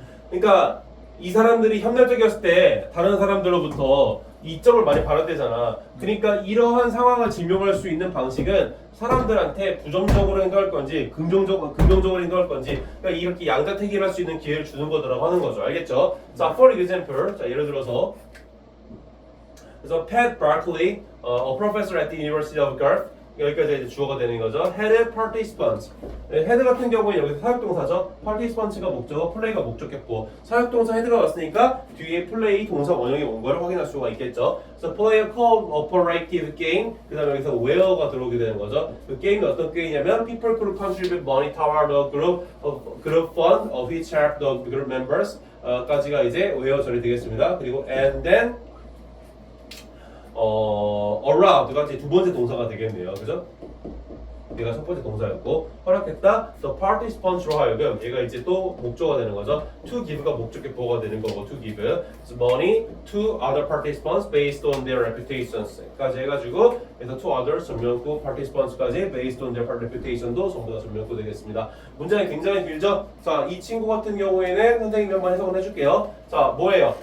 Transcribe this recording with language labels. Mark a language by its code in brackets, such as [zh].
[ko] 그러니까 이 사람들이 협력적이었을 때 다른 사람들로부터 이점을 많이 발현되잖아. 그러니까 이러한 상황을 증명할 수 있는 방식은 사람들한테 부정적으로 행동할 건지 긍정적으로 행동할 건지, 그러니까 이렇게 양자택일을 할 수 있는 기회를 주는 거더라고 하는 거죠. 알겠죠? 자, [en] for example, [ko] 자 예를 들어서 그래서 Pat Barkley, [en] a professor at the University of Garth, [ko] 여기까지 이제 주어가 되는 거죠. [en] Had participants. [ko] had 같은 경우에 여기서 사역동사죠. participants가 목적어, play가 목적했고, 사역동사 head가 왔으니까 뒤에 play 동사 원형이 온 거를 확인할 수가 있겠죠. 그래서 [en] play a cooperative game. [ko] 그다음에 여기서 where가 들어오게 되는 거죠. 그 게임이 어떤 게임이냐면 [en] people could contribute money toward the group fund of which help the group members. [ko] 까지가 이제 where 처리 되겠습니다. 그리고 [en] and then allowed [ko] 가 두 번째 동사가 되겠네요. 그죠? 얘가 첫 번째 동사였고, 허락했다. [en] The participants [ko] 하여금 얘가 이제 또 목적어가 되는 거죠. [en] To give가 [ko] 목적의 보호가 되는 거고, [en] to give money to other participants based on their reputations까지 [ko] 해가지고, 그래서 [en] to others 전면구 participants까지 based on their reputation도 [ko] 전부 다 전면구 되겠습니다. 문장이 굉장히 길죠? 자, 이 친구 같은 경우에는 선생님이 한번 해석을 해줄게요. 자, 뭐예요?